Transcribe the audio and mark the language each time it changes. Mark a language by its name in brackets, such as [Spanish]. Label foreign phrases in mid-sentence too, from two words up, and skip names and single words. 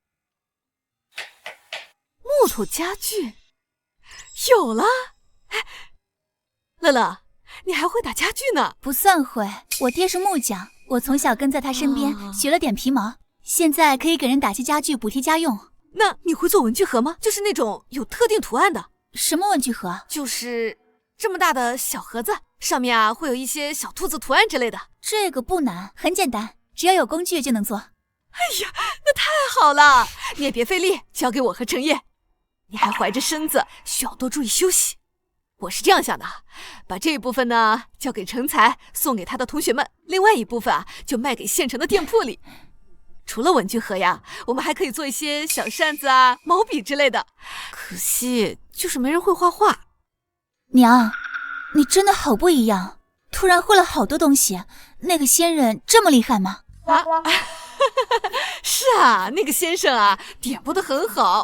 [Chinese] 木頭家具有了。樂樂，你還會打家具呢？不算會，我爹是木匠，我從小跟在他身邊，學了點皮毛，現在可以給人打些家具補貼家用。那你會做文具盒嗎？就是那種有特定圖案的。什麼文具盒？就是這麼大的小盒子，上面啊會有一些小兔子圖案之類的。這個不難，很簡單，只要有工具就能做。哎呀，那太好了！你也別費力，交給我和程燁。你還懷着身子，需要多注意休息。我是這樣想的，把這一部分呢交給成才，送給他的同學們，另外一部分啊就賣給縣城的店鋪裡。除了文具盒呀，我們還可以做一些小扇子啊、毛筆之類的。可惜就是沒人會畫畫。娘，你真的好不一樣，突然會了好多東西。那個仙人這麼厲害嗎？是啊，那個先生啊，點撥得很好。